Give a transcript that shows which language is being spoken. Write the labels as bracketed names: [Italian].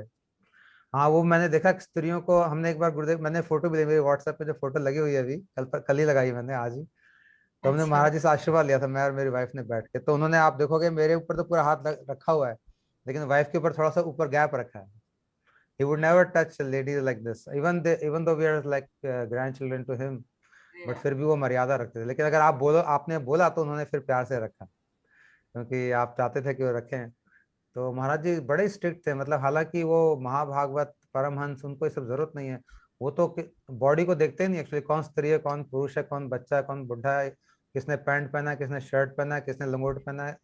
[Hindi] हाँ, वो मैंने देखा स्त्रियों को, हमने एक बार गुरुदेव, मैंने फोटो भी ली, मेरी व्हाट्सएप पे जो फोटो लगी हुई है अभी, कल ही लगाई मैंने, आज ही। तो हमने अच्छा। महाराज जी से आशीर्वाद लिया था, मैं और मेरी वाइफ ने बैठ के। तो उन्होंने, आप देखोगे मेरे ऊपर तो पूरा हाथ रखा हुआ है, लेकिन वाइफ के ऊपर थोड़ा सा ऊपर गैप रखा है। [English] He would never touch a lady like this, even though we are like grandchildren to him, [Hindi] but फिर भी वो मर्यादा रखते थे। लेकिन अगर आप बोलो, आपने बोला, तो उन्होंने फिर प्यार से रखा, क्योंकि आप चाहते थे कि वो रखें। तो महाराज जी बड़े स्ट्रिक्ट थे, मतलब हालांकि वो महाभागवत परमहंस, उनको ये सब जरूरत नहीं है। वो तो बॉडी को देखते ही नहीं एक्चुअली, कौन स्त्री है, कौन पुरुष है, कौन बच्चा है, कौन बुढ़ा है, किसने पैंट पहना है, किसने शर्ट पहना है, किसने लंगोट पहना है।